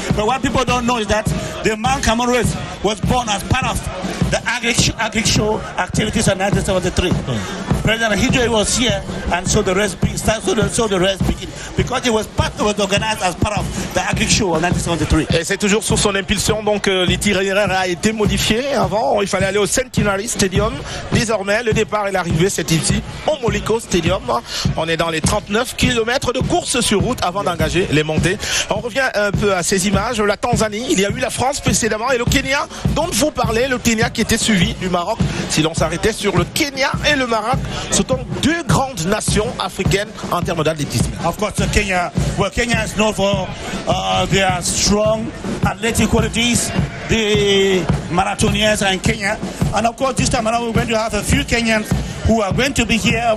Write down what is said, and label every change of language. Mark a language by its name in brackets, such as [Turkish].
[English] But what people don't know is that the Mount Cameroon was born as part of the agri-show activities in 1973. President Hidjo was here, and so the rest began, because it was organized as part of the Agri Show en 1973. [French] Et c'est toujours sous son impulsion, donc l'itinéraire a été modifié. Avant, il fallait aller au Centenary Stadium. Désormais, le départ et l'arrivée, c'est ici, au Moliko Stadium. On est dans les 39 km de course sur route avant d'engager les montées. On revient un peu à ces images. La Tanzanie, il y a eu la France précédemment, et le Kenya, dont vous parlez, le Kenya qui était suivi du Maroc. Si l'on s'arrêtait sur le Kenya et le Maroc, ce sont deux grandes nations africaines en termes d'athlétisme. [English] Of course, Kenya is known for their strong athletic qualities. The marathonians are in Kenya, and of course, this time around we're going to have a few Kenyans who are going to be here.